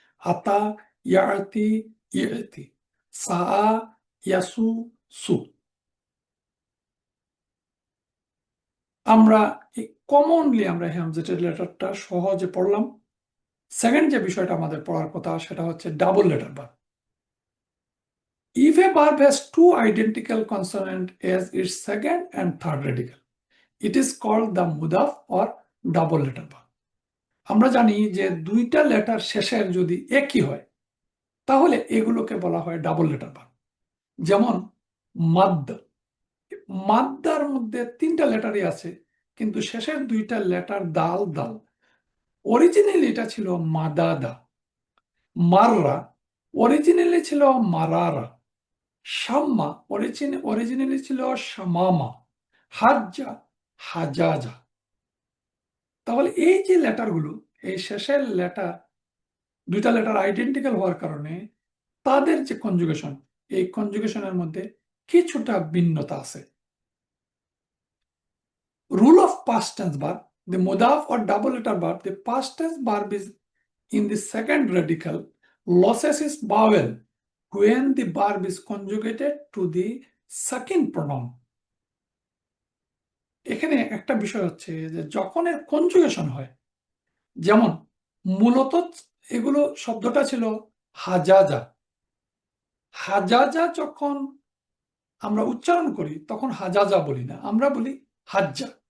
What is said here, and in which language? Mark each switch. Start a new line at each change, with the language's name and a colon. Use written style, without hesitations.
Arabic: আতা, ইয়াতি, ইয়তি, সা, ইয়াসু, সু।
Bangla: আমরা কমনলি আমরা হামজাটের লেটারটা সহজে পড়লাম। সেকেন্ড যে বিষয়টা আমাদের পড়ার কথা সেটা হচ্ছে double letter verb.
English: If a verb has two identical consonant as its second and third radical, it is called the mudaf or double letter verb.
Bangla: আমরা জানি যে দুইটা লেটার শেষের যদি একই হয় তাহলে এগুলোকে বলা হয় ডাবল লেটার ভার্ব। যেমন মাদ্দ, মাদ্দার মধ্যে তিনটা লেটারই আছে কিন্তু শেষের দুইটা লেটার দাল দাল। অরিজিনালি এটা ছিল মাদাদা। মাররা অরিজিনালি ছিল মারারা। শাম্মা অরিজিনালি ছিল শামামা।
Arabic: হাজ্জা, হাজাজা।
Bangla: তাহলে এই যে লেটারগুলো, এই শেষের লেটার দুইটা লেটার আইডেন্টিক্যাল হওয়ার কারণে তাদের যে কনজুগেশন, এই কনজুগেশনের মধ্যে কিছুটা ভিন্নতা আছে।
English: Rule of past tense verb, the mudaf or double letter verb, the past tense verb is in the second radical, losses its vowel when the verb is conjugated to the second pronoun.
Bangla: এখানে একটা বিষয় হচ্ছে যে যখন এর conjugation হয়, যেমন মূলত এগুলো শব্দটা ছিল হাজাজা। হাজাজা যখন আমরা উচ্চারণ করি তখন হাজাজা বলি না, আমরা বলি হাজ্জা।